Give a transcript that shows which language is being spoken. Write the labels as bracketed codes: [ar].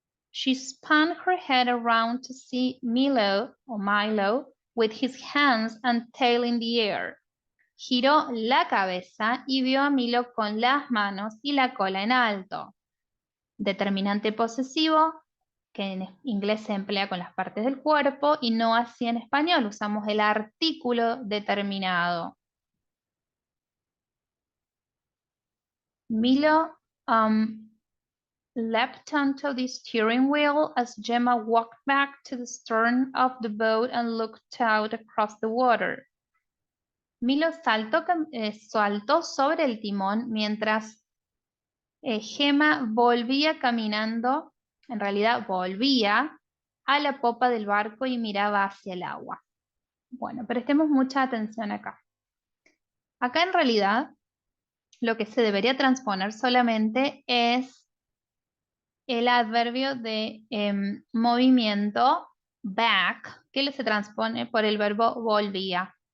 [en] She spun her head around to see Milo with his hands and tail in the air. [es] Giró la cabeza y vio a Milo con las manos y la cola en alto. Determinante posesivo, que en inglés se emplea con las partes del cuerpo y no así en español. Usamos el artículo determinado. [en] Milo leapt onto the steering wheel as Gemma walked back to the stern of the boat and looked out across the water. [es] Milo saltó sobre el timón mientras Gemma volvía caminando, en realidad volvía a la popa del barco y miraba hacia el agua. Bueno, prestemos mucha atención acá. Acá en realidad lo que se debería transponer solamente es el adverbio de movimiento, back, que se transpone por el verbo volvía.